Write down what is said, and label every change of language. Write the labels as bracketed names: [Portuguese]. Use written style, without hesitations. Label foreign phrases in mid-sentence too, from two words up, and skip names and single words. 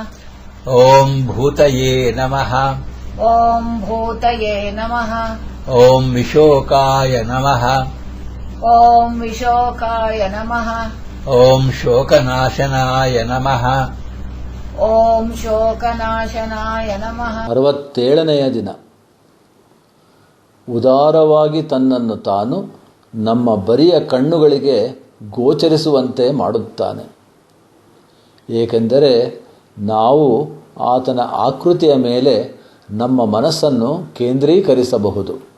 [Sanskrit] ॐ भूतये नमः ॐ भूतये नमः. ॐ विशोकाय नमः ॐ विशोकाय नमः. ॐ शोकनाशनाय नमः ॐ ಶೋಕನಾಶನಾಯ ನಮಃ. [Kannada] 67ನೆಯ ದಿನ. ಉದಾರವಾಗಿ ತನ್ನನ್ನು ತಾನು ನಮ್ಮ ಬರಿಯ ಕಣ್ಣುಗಳಿಗೆ ಗೋಚರಿಸುವಂತೆ ಮಾಡುತ್ತಾನೆ. ಏಕೆಂದರೆ ನಾವು ಆತನ ಆಕೃತಿಯ ಮೇಲೆ ನಮ್ಮ ಮನಸ್ಸನ್ನು ಕೇಂದ್ರೀಕರಿಸಬಹುದು.